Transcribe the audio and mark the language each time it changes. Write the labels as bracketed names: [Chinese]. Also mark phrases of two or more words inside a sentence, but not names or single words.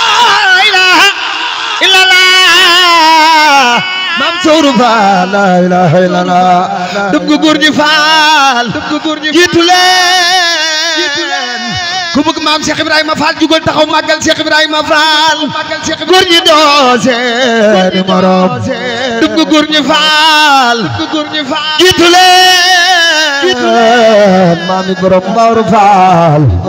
[Arabic] لا إله إلا الله. [Wolof] Maam Sooru Faal, [Arabic] لا إله إلا الله. [Wolof] Dëgg góor gi Faal. Jiitu leen. Ku bëgg Maam Cheikh Ibrahima Fall, jugal taxaw màggal Cheikh Ibrahima Fall. Góor ñi doo seeni morom. Dugg góor ñi faal. Jiitu leen. Maam Ibra Mbawar Faal.